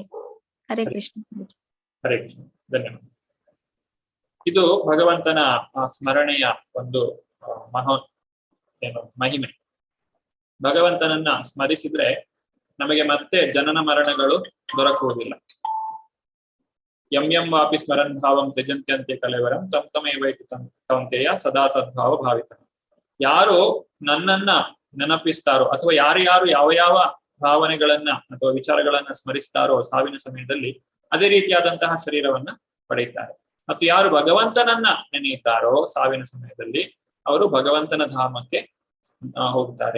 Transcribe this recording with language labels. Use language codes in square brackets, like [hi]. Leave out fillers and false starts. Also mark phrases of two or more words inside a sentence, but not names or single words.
[kn] ಹರೇ ಕೃಷ್ಣ. ಹರೇ ಕೃಷ್ಣ. ಧನ್ಯವಾದ. ಇದು ಭಗವಂತನ ಸ್ಮರಣೆಯ ಒಂದು ಮಹಿಮೆ. ಭಗವಂತನನ್ನ ಸ್ಮರಿಸಿದ್ರೆ ನಮಗೆ ಮತ್ತೆ ಜನನ ಮರಣಗಳು ದೊರಕುವುದಿಲ್ಲ. [sa] ಯಂ ವಾಪಿ ಸ್ಮರನ್ ಭಾವಂ ತ್ಯಜಂತ್ಯಂತೆ ಕಲೆವರಂ ತಮ್ ತಮೇವೈತಿ ಕೌಂತೆಯ ಸದಾ ತದ್ಭಾವ ಭಾವಿತ. [kn] ಯಾರು ನನ್ನನ್ನ ನೆನಪಿಸ್ತಾರೋ ಅಥವಾ ಯಾರು ಯಾವ ಯಾವ ಭಾವನೆಗಳನ್ನ ಅಥವಾ ವಿಚಾರಗಳನ್ನ ಸ್ಮರಿಸ್ತಾರೋ ಸಾವಿನ ಸಮಯದಲ್ಲಿ ಅದೇ ರೀತಿಯಾದಂತಹ ಶರೀರವನ್ನ ಪಡೆಯುತ್ತಾರೆ. ಮತ್ತು ಯಾರು ಭಗವಂತನನ್ನ ನೆನೆಯುತ್ತಾರೋ ಸಾವಿನ ಸಮಯದಲ್ಲಿ ಅವರು ಭಗವಂತನ ಧಾಮಕ್ಕೆ ಹೋಗ್ತಾರೆ.